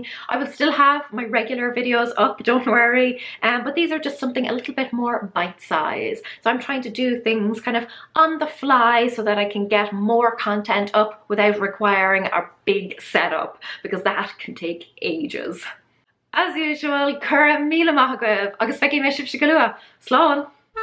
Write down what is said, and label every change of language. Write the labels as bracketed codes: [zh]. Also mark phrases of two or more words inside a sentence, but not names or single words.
[en] I will still have my regular videos up, don't worry, but these are just something a little bit more bite-sized. So I'm trying to do things kind of on the fly so that I can get more content up without requiring a big setup, because that can take ages. As usual, [ga] cura míle maith agaibh, agus feici mé sibh go luath. Slán!